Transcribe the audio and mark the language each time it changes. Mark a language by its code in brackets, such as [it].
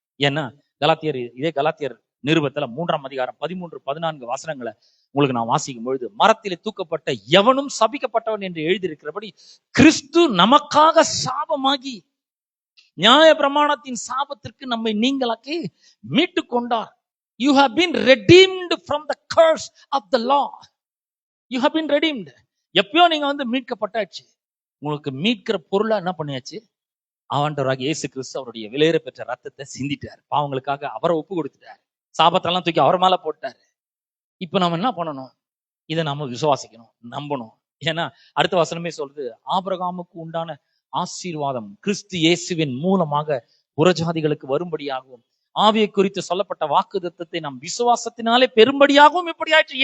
[ta] ஏன்னா கலாத்தியர் நிருபத்துல 3ஆம் அதிகாரம் 13-14 வசனங்களை உங்களுக்கு நான் வாசிக்கும் பொழுது, மரத்திலே தூக்கப்பட்ட எவனும் சபிக்கப்பட்டவன் என்று எழுதியிருக்கிறபடி கிறிஸ்து நமக்காக சாபமாகி நியாய பிரமாணத்தின் சாபத்திற்கு நம்மை நீங்களாக்கி மீட்டு கொண்டார். [en] You have been redeemed from the curse of the law. You have been redeemed. [ta] எப்பயோ நீங்க வந்து மீட்கப்பட்டாச்சு. உங்களுக்கு மீட்கிற பொருளா என்ன பண்ணியாச்சு? ஆண்டவராகிய இயேசு கிறிஸ்து அவருடைய விலையேற பெற்ற ரத்தத்தை சிந்திட்டார். பாவங்களுக்காக அவரை ஒப்பு கொடுத்துட்டார். சாபத்தெல்லாம் தூக்கி அவர் மேல போட்டாரு. இப்ப நம்ம என்ன பண்ணணும்? இதை நாம விசுவாசிக்கணும், நம்பணும். ஏன்னா அடுத்த வசனமே சொல்றது, ஆபிரகாமுக்கு உண்டான ஆசீர்வாதம் கிறிஸ்து இயேசுவின் மூலமாக புறஜாதிகளுக்கு வரும்படியாகவும் ஆவியை குறித்து சொல்லப்பட்ட வாக்குத்தத்தத்தை நாம் விசுவாசத்தினாலே பெரும்படியாகவும் இப்படி ஆயிற்று.